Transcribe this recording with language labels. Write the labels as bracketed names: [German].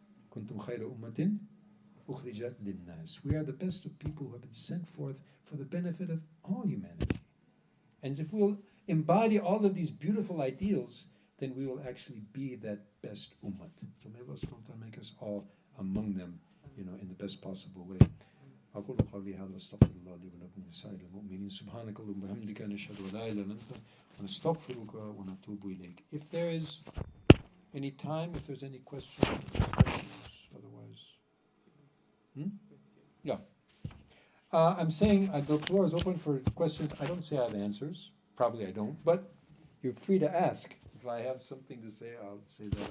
[Arabic] Kuntum khayra ummatin ukhrijat linnas. [English] We are the best of people who have been sent forth for the benefit of all humanity. And if we'll embody all of these beautiful ideals, then we will actually be that best ummah. So may Allah subhanahu wa ta'ala make us all among them, in the best possible way. [Arabic] أقول قولي هذا واستغفر الله لي ولكم ولسائر المؤمنين سبحانك اللهم وبحمدك نشهد أن لا إله إلا أنت ونستغفرك ونتوب إليك. [English] If there is any time, if there's any questions, otherwise. Yeah. I'm saying the floor is open for questions. I don't say I have answers. Probably I don't, but you're free to ask. If I have something to say, I'll say that.